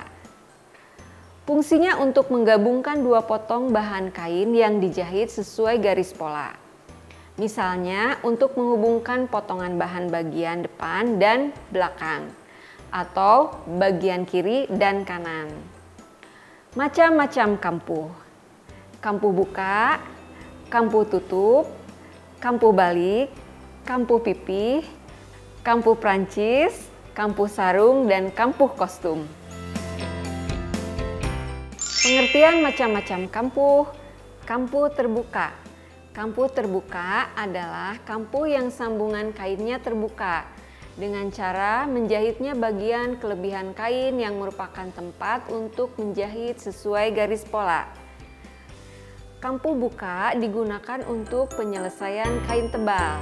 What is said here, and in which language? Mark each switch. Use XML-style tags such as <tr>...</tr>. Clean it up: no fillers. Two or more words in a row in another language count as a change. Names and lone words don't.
<id>Fungsinya untuk menggabungkan dua potong bahan kain yang dijahit sesuai garis pola. Misalnya untuk menghubungkan potongan bahan bagian depan dan belakang, atau bagian kiri dan kanan. Macam-macam kampuh. Kampuh buka, kampuh tutup, kampuh balik, kampuh pipih, kampuh Prancis, kampuh sarung, dan kampuh kostum. Pengertian macam-macam kampuh. Kampuh terbuka. Kampuh terbuka adalah kampuh yang sambungan kainnya terbuka dengan cara menjahitnya bagian kelebihan kain yang merupakan tempat untuk menjahit sesuai garis pola. Kampuh buka digunakan untuk penyelesaian kain tebal.</id>